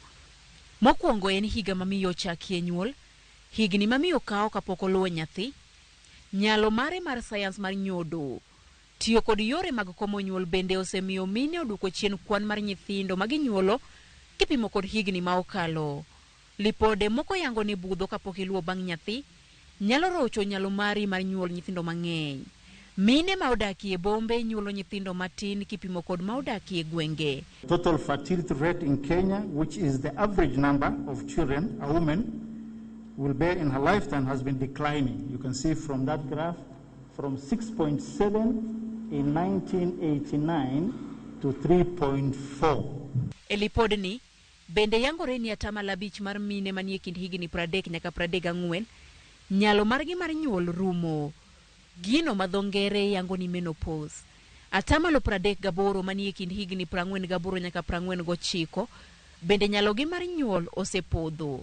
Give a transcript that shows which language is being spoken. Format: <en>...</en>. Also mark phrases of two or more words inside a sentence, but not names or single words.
<luo>Mokwongo en higa ma miyo chakie nyuol, higni ma miyo kawo kapok oluwo nyathi, nyalo mare mar sayans mar nyodo, tiyo kod yore mag komo nyuol bende osemiyo mine oduoko chien kwan mar nyithindo ma ginyuolo kipimo kod higni ma okalo. Lipode moko yango ni budho kapok iluwo bang' nyathi nyalo rocho nyalo mari mar nyuol nyithindo mang'eny. Mine ma odakie bombe nyuolo nyithindo matin kipimo kod ma odakie gwenge.</luo> <en>Total fertility rate in Kenya, which is the average number of children a woman will bear in her lifetime, has been declining. You can see from that graph, from 6.7 in 1989 to 3.4.</en> <luo>Elipodni bende yangore ni atamalo 5 mar mine manie kind higni 30 nyaka 34 nyalo margi mar nyuol rumo. Gino madho ngere yango ni menopause. Atamalo 38 manie kind higni 48 nyaka 49 bende nyalogi mar nyuol osepodho.</luo>